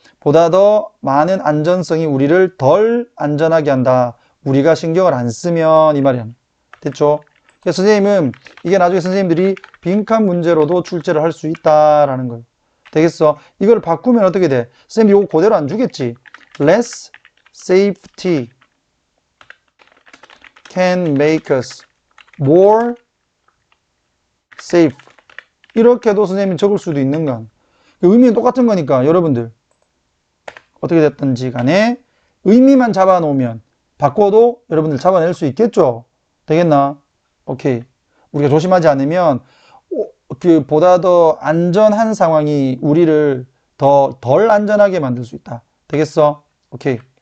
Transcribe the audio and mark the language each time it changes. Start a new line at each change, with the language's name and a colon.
Korean: 보다 더 많은 안전성이 우리를 덜 안전하게 한다. 우리가 신경을 안 쓰면 이 말이야. 됐죠? 그래서 선생님은 이게 나중에 선생님들이 빈칸 문제로도 출제를 할 수 있다라는 거예요. 되겠어? 이걸 바꾸면 어떻게 돼? 선생님 이거 그대로 안 주겠지?
English: Less safety can make us more safe.
Korean: 이렇게도 선생님이 적을 수도 있는 건 의미는 똑같은 거니까 여러분들 어떻게 됐든지 간에 의미만 잡아놓으면 바꿔도 여러분들 잡아낼 수 있겠죠? 되겠나? 오케이. 우리가 조심하지 않으면 보다 더 안전한 상황이 우리를 덜 안전하게 만들 수 있다. 되겠어? 오케이.